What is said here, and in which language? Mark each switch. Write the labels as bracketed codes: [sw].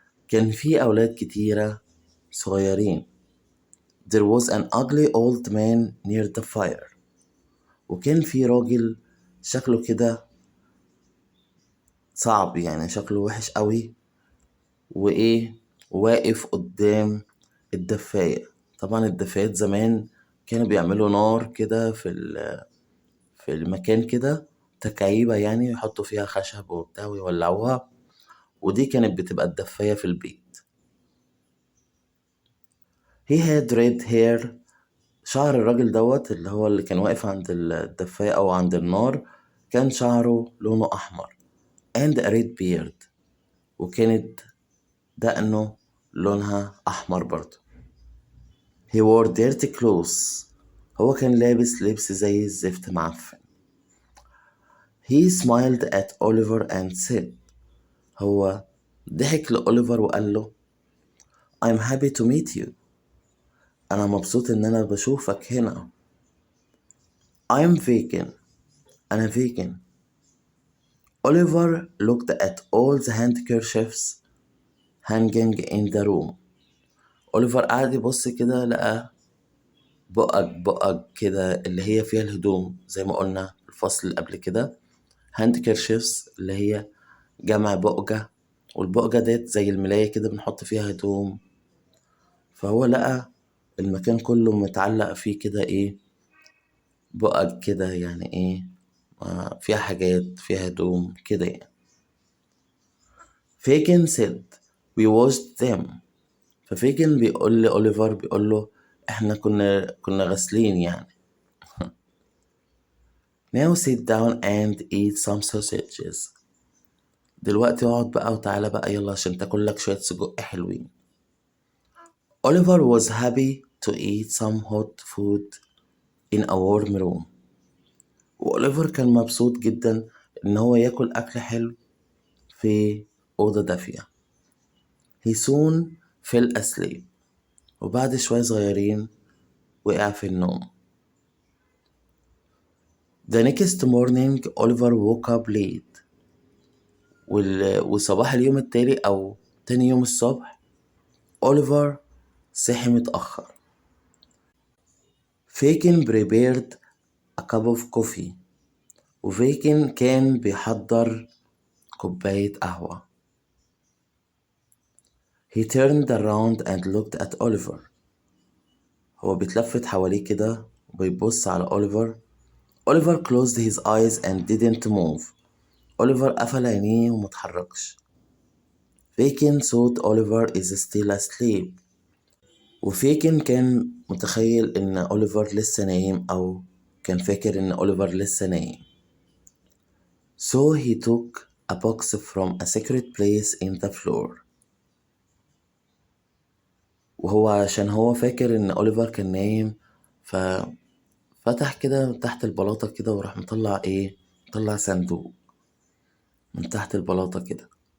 [ar] كان في أولاد كتيرة صغيرين. [en] There was an ugly old man near the fire. [ar] وكان في راجل شكله كده صعب، يعني شكله وحش قوي، وإيه، واقف قدام الدفاية. طبعا الدفايات زمان كانوا بيعملوا نار كده في المكان كده، تكعيبة يعني، يحطوا فيها خشب وبتاع ويولعوها، ودي كانت بتبقى الدفاية في البيت. [en] He had red hair. [ar] شعر الراجل دوت اللي هو اللي كان واقف عند الدفاية أو عند النار كان شعره لونه أحمر. [en] and a red beard. [ar] وكانت دقنه لونها أحمر برضه. [en] he wore dirty clothes. [ar] هو كان لابس لبس زي الزفت معفن. [en] he smiled at Oliver and said. [ar] هو ضحك لأوليفر وقال له [en] I'm happy to meet you. [ar] أنا مبسوط إن أنا بشوفك هنا. [en] I'm vegan. أنا vegan. Oliver looked at all the handkerchiefs hanging in the room. [ar] أوليفر قعد يبص كده، لقى بقق كده اللي هي فيها الهدوم، زي ما قلنا في الفصل اللي قبل كده. handkerchiefs اللي هي جمع بقجة، والبقجة ديت زي الملاية كده بنحط فيها هدوم. فهو لقى المكان كله متعلق فيه كده ايه، بقج كده، يعني ايه، فيها حاجات، فيها هدوم كده يعني. [en] Fagin said we washed them. [ar] ففيجن بيقول لأوليفر، بيقول له احنا كنا غاسلين يعني. [en] now sit down and eat some sausages. [ar] دلوقتي اقعد بقى وتعالى بقى يلا عشان تاكل لك شوية سجق حلوين. [en] Oliver was happy to eat some hot food in a warm room. [ar] وأوليفر كان مبسوط جدا إن هو ياكل أكل حلو في أوضة دافية. [en] he soon fell asleep. [ar] وبعد شوية صغيرين وقع في النوم. [en] the next morning Oliver woke up late. [ar] وصباح اليوم التالي أو تاني يوم الصبح أوليفر صحي متأخر. [en] فيكن prepared a cup of coffee. [ar] وفيكن كان بيحضر كوباية قهوة. [en] he turned around and looked at Oliver. [ar] هو بيتلفت حواليه كده وبيبص على أوليفر. [en] Oliver closed his eyes and didn't move. [ar] أوليفر قفل عينيه ومتحركش. [en] فيكن thought Oliver is still asleep. [ar] وفيكن كان متخيل إن أوليفر لسه نايم، أو كان فاكر إن أوليفر لسه نايم. [en] So he took a box from a secret place in the floor. [ar] وهو عشان هو فاكر إن أوليفر كان نايم، ففتح كده تحت البلاطة كده وراح مطلع إيه، مطلع صندوق من تحت البلاطة كده.